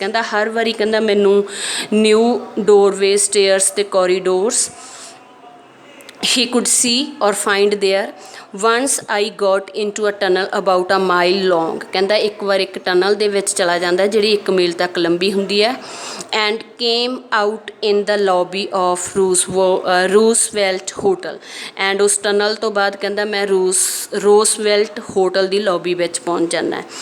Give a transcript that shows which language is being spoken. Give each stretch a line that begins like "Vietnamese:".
Punjabi: ਕਹਿੰਦਾ ਹਰ ਵਾਰੀ ਕਹਿੰਦਾ ਮੈਨੂੰ ਨਿਊ ਡੋਰਵੇ ਸਟੇਅਰਸ ਅਤੇ ਕੋਰੀਡੋਰਸ
English: he could see or find there। once I got into a tunnel about a mile long।
Punjabi: ਕਹਿੰਦਾ ਇੱਕ ਵਾਰ ਇੱਕ ਟਨਲ ਦੇ ਵਿੱਚ ਚਲਾ ਜਾਂਦਾ ਜਿਹੜੀ 1 ਮੀਲ ਤੱਕ ਲੰਬੀ ਹੁੰਦੀ ਹੈ
English: and came out in the lobby of
Punjabi: ਰੂਸਵੈਲਟ hotel and ਉਸ ਟਨਲ ਤੋਂ ਬਾਅਦ ਕਹਿੰਦਾ ਮੈਂ ਰੂਸਵੈਲਟ ਹੋਟਲ ਦੀ ਲੌਬੀ ਵਿੱਚ ਪਹੁੰਚ ਜਾਂਦਾ।